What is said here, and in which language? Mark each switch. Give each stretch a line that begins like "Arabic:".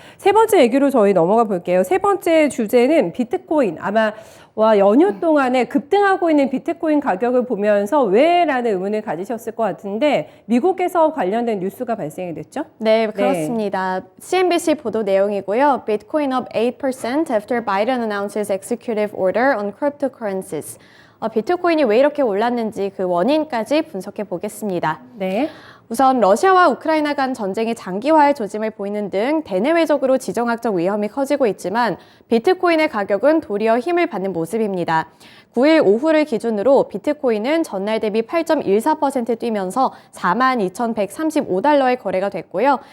Korean: 세 번째 얘기로 저희 넘어가 볼게요. 세 번째 주제는 비트코인. 아마 연휴 동안에 급등하고 있는 비트코인 가격을 보면서 왜? 라는 의문을 가지셨을 것 같은데, 미국에서 관련된 뉴스가 발생이 됐죠? 네, 그렇습니다. CNBC 보도 내용이고요.
English: Bitcoin up 8% after Biden announces executive order on cryptocurrencies.
Korean: 비트코인이 왜 이렇게 올랐는지 그 원인까지 분석해 보겠습니다. 네. 우선 러시아와 우크라이나 간 전쟁이 장기화할 조짐을 보이는 등 대내외적으로 지정학적 위험이 커지고 있지만 비트코인의 가격은 도리어 힘을 받는 모습입니다. 9일 오후를 기준으로 비트코인은 전날 대비 8.14% 뛰면서 42,135달러에 거래가 됐고요.